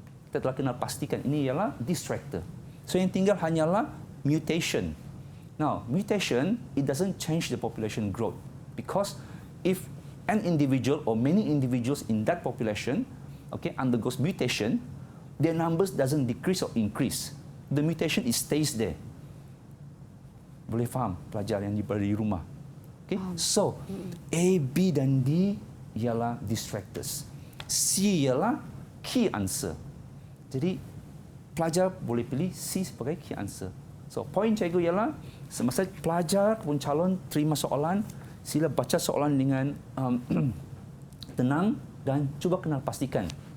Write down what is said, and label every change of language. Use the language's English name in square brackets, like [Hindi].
[Malay] Kita telah kenal pastikan ini ialah distractor. So yang tinggal hanyalah mutation. [English] Now, mutation, it doesn't change the population growth because if an individual or many individuals in that population undergoes mutation, their numbers doesn't decrease or increase. the mutation it stays there. [Malay] Boleh faham pelajar yang berada di rumah? Okay? So, A, B dan D ialah distractors. C ialah key answer. Jadi, pelajar boleh pilih C sebagai key answer. So, poin cikgu ialah semasa pelajar pun calon terima soalan, sila baca soalan dengan tenang dan cuba kenal pastikan.